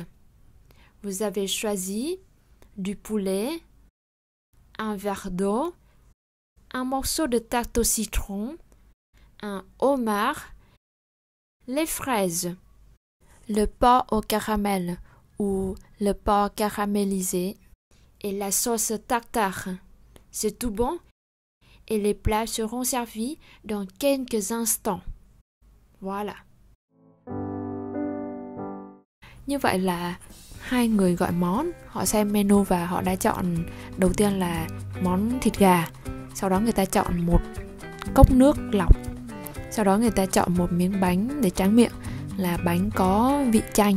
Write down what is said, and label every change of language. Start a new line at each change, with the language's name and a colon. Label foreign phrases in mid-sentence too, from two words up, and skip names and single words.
French: Vous avez choisi du poulet, un verre d'eau, un morceau de tarte au citron, un homard, les fraises, le porc au caramel ou le porc caramélisé et la sauce tartare. C'est tout bon et les plats seront servis dans quelques instants. Voilà.
Vietnamese: Như vậy là hai người gọi món, họ xem menu và họ đã chọn đầu tiên là món thịt gà, sau đó người ta chọn một cốc nước lọc, sau đó người ta chọn một miếng bánh để tráng miệng là bánh có vị chanh.